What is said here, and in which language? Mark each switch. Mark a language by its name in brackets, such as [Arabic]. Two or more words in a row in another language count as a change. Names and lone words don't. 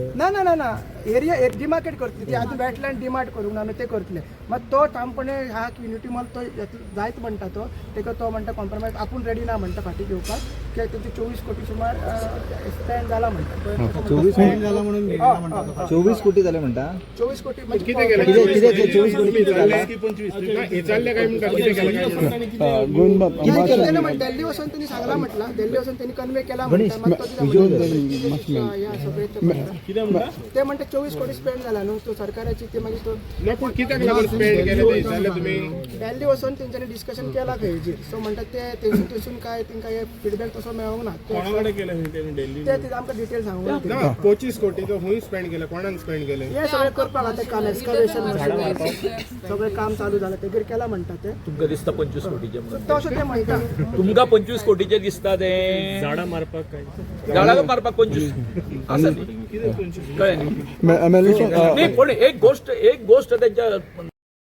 [Konkani] ना ना ना ना [English] area demarcate [Konkani] करतले ती आजून [English] wetland demarcate [Konkani] करूंक ना ते करतले. मग तो ठामपणे हा की युनिटी मॉल तो जायत म्हणटा तो तेका तो म्हणटा कॉम्प्रोमायज आपूण रेडी ना म्हणटा फाटी घेवपाक. कित्याक तेची 24 कोटी सुमार स्पेंड जाला म्हणटा. 24 कोटी जाले म्हणटा. 24 कोटी [Marathi] किती केलं? किती 24 कोटी किती झाला? 25 हे चालले काय म्हणतात? किती केलं काय म्हणतात? [Konkani] दिल्ली वचून त्यांनी सांगला म्हटला. दिल्ली वचून त्यांनी कन्वे केला म्हणटा. ते म्हणटा 24 कोटी स्पेंड झाला न्हू. तो सरकाराची ते मागीर तो नाही पण कित्याक लागून स्पेंड केले ते जाल्यार तुम्ही? दिल्ली वचून तेंच्यांनी डिस्कशन केला खंयची. सो म्हणटा ते तेंसून काय तेंकां हे फीडबॅक तसो मेळोंक ना. [Marathi] कोणाकडे केलं हे दिल्ली? [Konkani] ते आमकां डिटेल सांगूंक ना. ना 25 कोटी तो हुंय स्पेंड केलं. कोणान स्पेंड केले? हे सगळें करपाक आतां काम एक्सकवेशन सगळें काम चालू जालां तेगेर केला म्हणटा ते. तुमकां दिसता 25 कोटीचे म्हणून? तशें ते म्हणटा. तुमकां 25 कोटीचे दिसता ते? झाडां मारपाक काय? झाडां मारपाक 25 आसा न्ही, कळ्ळें न्ही. [Marathi] नाही पण एक गोष्ट त्यांच्या